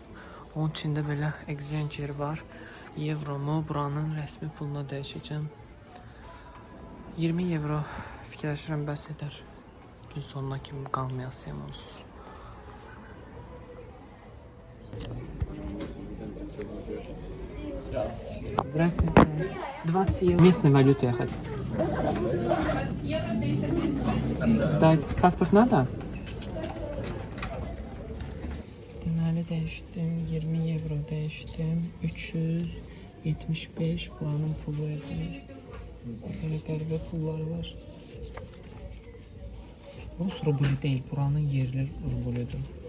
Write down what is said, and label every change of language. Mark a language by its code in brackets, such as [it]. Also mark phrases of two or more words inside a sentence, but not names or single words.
[az] Onun içində belə exchange yeri var. Evromu buranın rəsmi puluna dəyişəcəm. 20 euro fikirləşirəm bəs edər. Gün sonuna kimi qalmayasıyım onsuz. [ru] Здравствуйте. 20 евро. Местной валюты я хочу. Да, [az] pasport nerede? Deməli dəyişdim, 20 euro dəyişdim, 375 buranın pulu edir. Böyle qəribə pulları var. Rus rublu değil, buranın yerli rubludur.